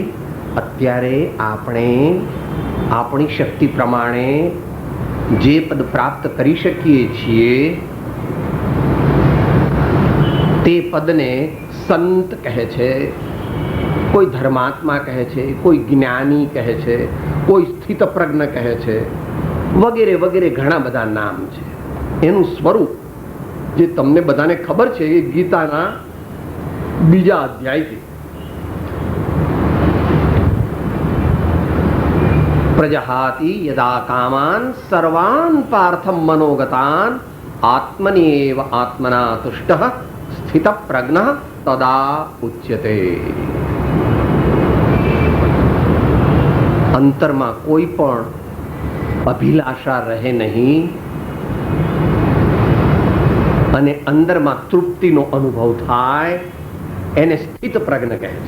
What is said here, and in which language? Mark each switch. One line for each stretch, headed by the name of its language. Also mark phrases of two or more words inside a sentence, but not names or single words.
Gujarati: અત્યારે આપણે આપણી શક્તિ પ્રમાણે જે પદ પ્રાપ્ત કરી શકીએ છીએ તે પદને સંત કહે છે, કોઈ ધર્માત્મા કહે છે, કોઈ જ્ઞાની કહે છે, કોઈ સ્થિત પ્રજ્ઞ કહે છે, વગેરે વગેરે ઘણા બધા નામ છે. એનું સ્વરૂપ જે તમને બધાને ખબર છે એ ગીતાના બીજા અધ્યાયથી
Sanskrit: प्रजहाति यदा कामान् सर्वान् पार्थ मनोगतान् आत्मन्येव आत्मना तुष्टः स्थितप्रज्ञः तदा उच्यते.
Gujarati: અંતરમાં કોઈ પણ અભિલાષા રહે નહીં અને અંદરમાં તૃપ્તિનો અનુભવ થાય એને સ્થિત પ્રજ્ઞ કહે છે.